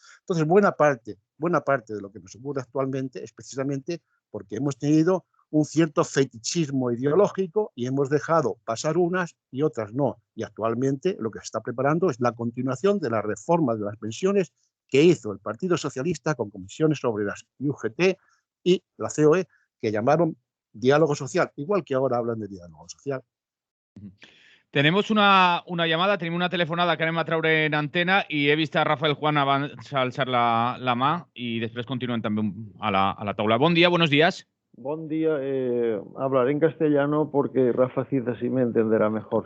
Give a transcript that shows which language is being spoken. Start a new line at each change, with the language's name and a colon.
Spanish: Entonces, buena parte de lo que nos ocurre actualmente es precisamente porque hemos tenido un cierto fetichismo ideológico y hemos dejado pasar unas y otras no. Y actualmente lo que se está preparando es la continuación de la reforma de las pensiones que hizo el Partido Socialista con comisiones obreras y UGT y la COE, que llamaron diálogo social, igual que ahora hablan de diálogo social. Tenemos una llamada,
Catalan: tenim una telefonada que anem a treure en antena i he vist a Rafael Juan abans alçar la mà i després continuem també a la taula. Bon dia,
Spanish: buenos días. Buen día, hablaré en castellano porque Rafa Cida sí me entenderá mejor.